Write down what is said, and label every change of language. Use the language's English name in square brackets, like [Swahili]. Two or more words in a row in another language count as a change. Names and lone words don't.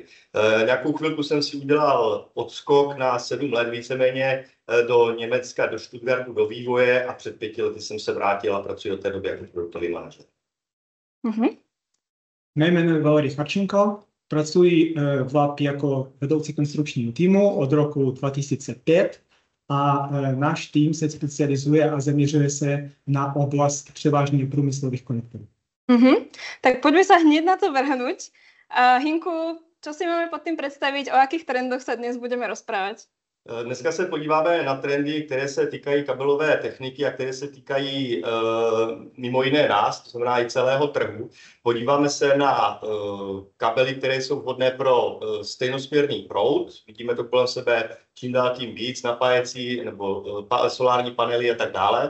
[Czech] Nějakou chvilku jsem si udělal odskok na 7 let víceméně do Německa, do Stuttgartu, do vývoje a před 5 lety jsem se vrátil a pracuji od té doby jako produktový manažer. Mé jméno je Valery Harčenko, pracuji v LAP jako vedoucí konstrukčního týmu od roku 2005 a náš tým se specializuje a zaměřuje se na oblast převážně průmyslových konektorů. [Slovak] Tak poďme sa hneď na to vrhnúť. Hinku, čo si máme pod tým predstaviť, o akých trendoch sa dnes budeme rozprávať? [Czech] Dneska se podíváme na trendy, které se týkají kabelové techniky a které se týkají mimo jiné nás, to znamená i celého trhu. Podíváme se na kabely, které jsou vhodné pro stejnosměrný proud. Vidíme to kolem sebe čím dál tím víc, napájecí nebo solární panely a tak dále.